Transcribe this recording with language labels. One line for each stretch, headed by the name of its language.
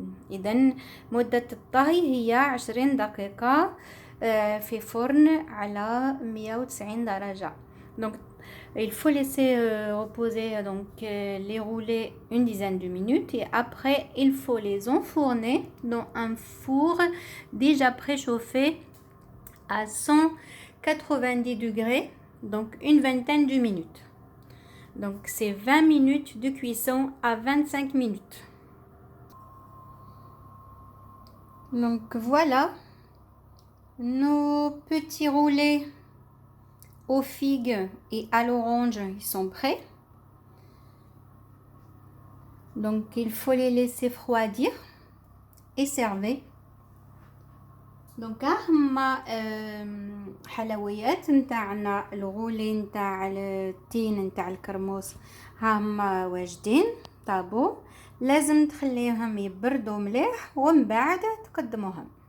Arabic: إذن مدة الطهي هي 20 دقيقة في فرن على 190 درجة.
French: Donc il faut laisser reposer donc les roulés une dizaine de minutes et après il faut les enfourner dans un four déjà préchauffé à 190 degrés, donc une vingtaine de minutes. Donc c'est 20 minutes de cuisson à 25 minutes. Donc voilà, Nos petits roulés aux figues et à l'orange, ils sont prêts. Donc il faut les laisser refroidir et servir.
Arabic: دونك هما حلويات نتاعنا الغولي نتاع التين نتاع الكرموس هما واجدين طابو. لازم تخليهم يبردوا مليح ومن بعد تقدموهم.